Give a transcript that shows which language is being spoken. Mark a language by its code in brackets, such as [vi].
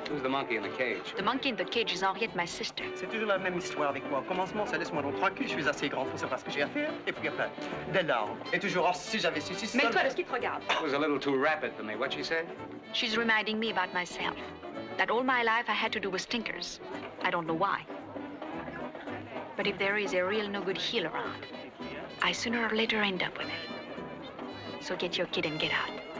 [en] Who's the monkey in the cage? The monkey in the cage is Henriette, my sister. [fr] C'est toujours la même histoire avec moi. Au commencement, ça laisse-moi donc tranquille, je suis assez grand pour savoir ce que j'ai à faire. Et puis après, dès lors, et toujours, oh, si j'avais su, si... Mais toi, de ce qui te regarde. [en] That was a little too rapid for me. What'd she say? She's reminding me about myself. That all my life I had to do with stinkers. I don't know why. But if there is a real no-good heel around, I sooner or later end up with him. So get your kid and get out.